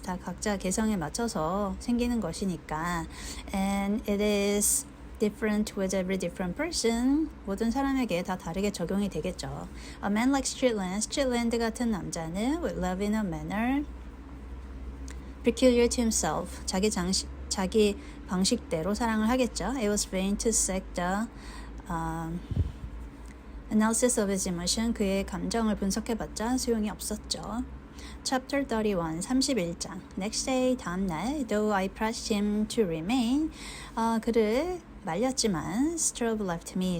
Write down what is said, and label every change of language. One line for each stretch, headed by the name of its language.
Korean: 다 각자 개성에 맞춰서 생기는 것이니까.
English: And it is different with every different person.
Korean: 모든 사람에게 다 다르게 적용이 되겠죠.
English: A man like Streetland,
Korean: 스트리트랜드 같은 남자는
English: with love in a manner peculiar to himself.
Korean: 자기 방식대로 사랑을 하겠죠.
English: It was vain to seek the analysis of his emotion.
Korean: 그의 감정을 분석해봤자 소용이 없었죠.
English: Chapter 31,
Korean: 31장.
English: Next day,
Korean: 다음날,
English: though I pressed him to remain,
Korean: 그를 말렸지만
English: Strobe left me.